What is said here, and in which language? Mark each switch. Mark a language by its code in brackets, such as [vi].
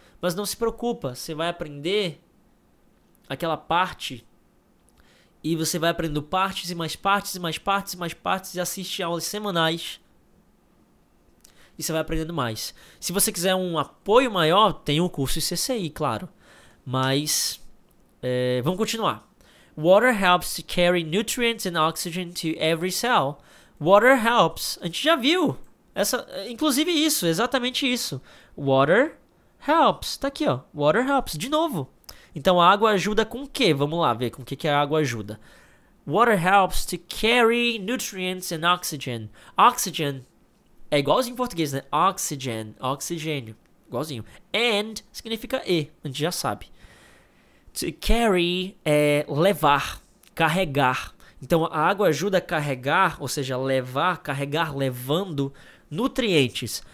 [pt] Mas não se preocupa, você vai aprender aquela parte e você vai aprendendo partes e mais partes e mais partes e mais partes e assiste aulas semanais e você vai aprendendo mais. Se você quiser um apoio maior, tem o curso CCI, claro. Mas vamos continuar. [en] Water helps to carry nutrients and oxygen to every cell. Water helps. [pt] A gente já viu. Inclusive isso, exatamente isso. [en] Water helps. [pt] Tá aqui, ó. Water helps. De novo. Então a água ajuda com o quê? Vamos lá ver com o que a água ajuda. [en] Water helps to carry nutrients and oxygen. [pt] Oxygen é igualzinho em português, né? Oxygen. Oxigênio. Igualzinho. And significa e. A gente já sabe. [en] To carry [pt] é levar. Carregar. Então a água ajuda a carregar, ou seja, levar, carregar, levando nutrientes.